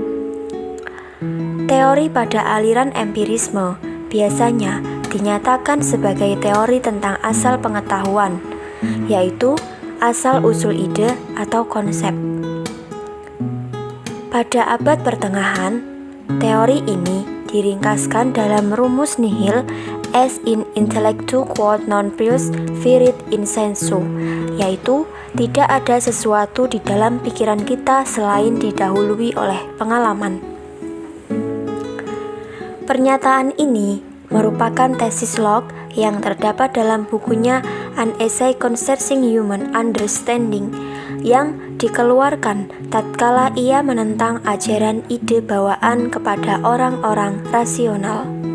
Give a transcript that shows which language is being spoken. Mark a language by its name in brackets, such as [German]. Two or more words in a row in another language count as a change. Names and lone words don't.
[Indonesian] Teori pada aliran empirisme biasanya dinyatakan sebagai teori tentang asal pengetahuan, yaitu asal-usul ide atau konsep. Pada abad pertengahan, teori ini diringkaskan dalam rumus [Latin] nihil est in intellectu quod non prius virit in sensu, [Indonesian] yaitu tidak ada sesuatu di dalam pikiran kita selain didahului oleh pengalaman. Pernyataan ini merupakan tesis Locke yang terdapat dalam bukunya An Essay Concerning Human Understanding yang dikeluarkan tatkala ia menentang ajaran ide bawaan kepada orang-orang rasional.